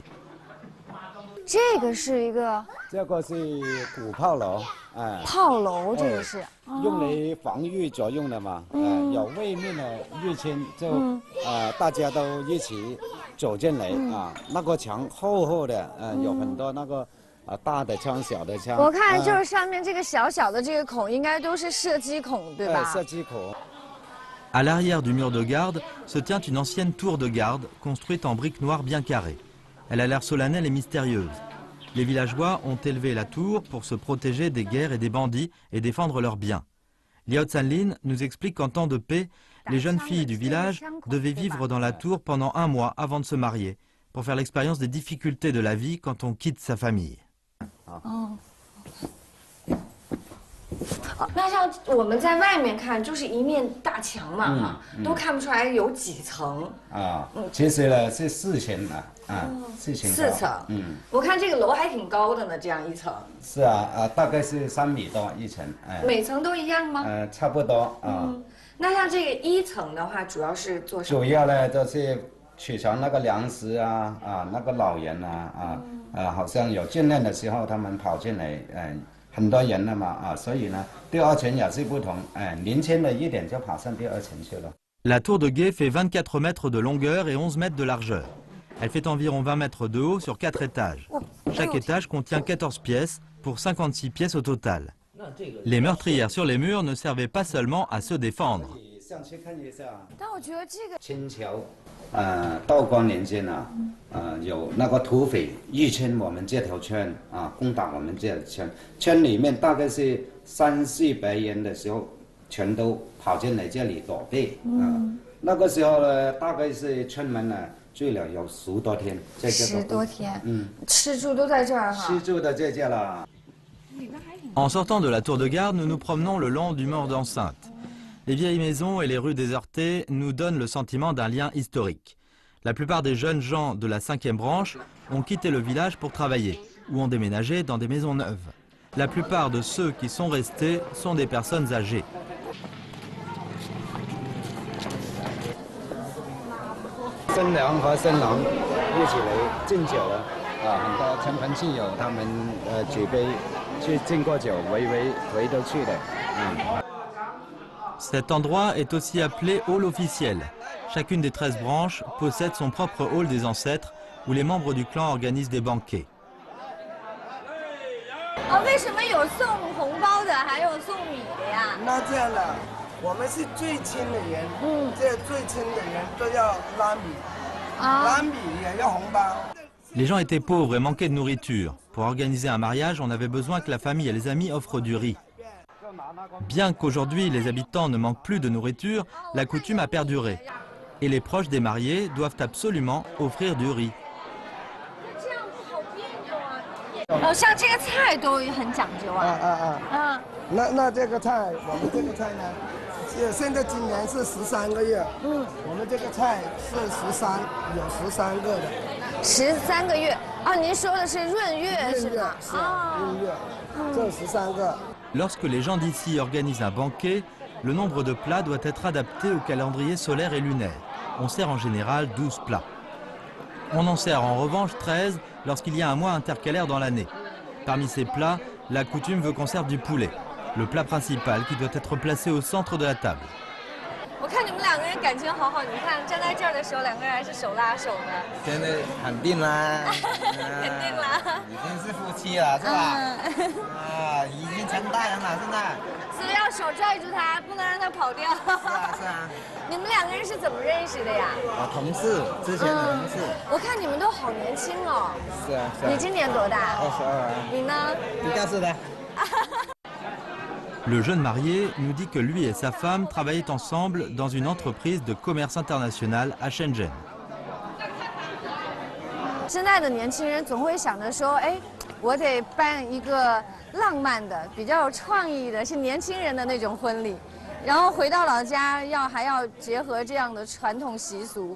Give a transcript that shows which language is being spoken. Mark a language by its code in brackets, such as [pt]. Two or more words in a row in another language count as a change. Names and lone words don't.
[zh] 这个是一个，这个是古炮楼炮楼这个是用来防御作用的嘛有外面的入侵就大家都一起走进来那个墙厚厚的有很多那个大的枪小的枪。我看就是上面这个小小的这个孔应该都是射击孔对吧？射击孔。 [fr] À l'arrière du mur de garde se tient une ancienne tour de garde construite en briques noires bien carrées. Elle a l'air solennelle et mystérieuse. Les villageois ont élevé la tour pour se protéger des guerres et des bandits et défendre leurs biens. Liao Zhanlin nous explique qu'en temps de paix, les jeunes filles du village devaient vivre dans la tour pendant 1 mois avant de se marier, pour faire l'expérience des difficultés de la vie quand on quitte sa famille. [zh] 那像我们在外面看，就是一面大墙嘛，哈，都看不出来有几层。其实呢是4层4层。我看这个楼还挺高的呢，这样一层。是啊，大概是3米多1层。每层都一样吗？差不多那像这个1层的话，主要是做什么？主要呢就是储藏那个粮食那个老人好像有眷恋的时候，他们跑进来，很多人了嘛所以呢，第2层也是不同，年轻的一点就跑上第2层去了。 [fr] La tour de guet fait 24 mètres de longueur et 11 mètres de largeur. Elle fait environ 20 mètres de haut sur 4 étages. Chaque étage contient 14 pièces, pour 56 pièces au total. Les meurtrières sur les murs ne servaient pas seulement à se défendre. [zh] 道光年间有那个土匪入侵我们这条村攻打我们这条村，村里面大概是300-400人的时候，全都跑进来这里躲避那个时候呢，大概是村民呢住了有10多天，在这个 10多天，吃住都在这儿哈，吃住都在这了。 [fr] En sortant de la tour de garde, nous nous promenons le long du mur d'enceinte. Les vieilles maisons et les rues désertées nous donnent le sentiment d'un lien historique. La plupart des jeunes gens de la 5e branche ont quitté le village pour travailler ou ont déménagé dans des maisons neuves. La plupart de ceux qui sont restés sont des personnes âgées. [zh] 新娘和新郎一起来敬酒了很多亲朋戚友他们举杯去敬过酒，围都去的 [fr] Cet endroit est aussi appelé hall officiel. Chacune des 13 branches possède son propre hall des ancêtres où les membres du clan organisent des banquets. [zh] 为什么有送红包的，还有送米的呀？那这样的，我们是最亲的人，这最亲的人都要拉米，拉米也要红包。 [fr] Les gens étaient pauvres et manquaient de nourriture. Pour organiser un mariage, on avait besoin que la famille et les amis offrent du riz. Bien qu'aujourd'hui les habitants ne manquent plus de nourriture, la coutume a perduré. Et les proches des mariés doivent absolument offrir du riz. [zh] 像这个菜都很讲究那这个菜，我们这个菜呢，现在今年是13个月，我们这个菜是有13个的。 13个月您说的是闰月是吗？闰月，这13个。 [fr] Lorsque les gens d'ici organisent un banquet, le nombre de plats doit être adapté au calendrier solaire et lunaire. On sert en général 12 plats. On en sert en revanche 13 lorsqu'il y a un mois intercalaire dans l'année. Parmi ces plats, la coutume veut qu'on serve du poulet, le plat principal qui doit être placé au centre de la table. [zh] 我看你们2个人感情好好，你看站在这儿的时候，2个人还是手拉手的。现在肯定啦，肯定啦，已经是夫妻了，是吧？已经成大人了，现在。所以要手拽住他，不能让他跑掉。是啊。你们2个人是怎么认识的呀？同事，之前的同事。我看你们都好年轻哦。是啊。你今年多大？22。你呢？14的。 [fr] Le jeune marié nous dit que lui et sa femme travaillaient ensemble dans une entreprise de commerce international à Shenzhen. [zh] 现在的年轻人总会想着说，我得办一个浪漫的、比较有创意的、是年轻人的那种婚礼，然后回到老家还要结合这样的传统习俗。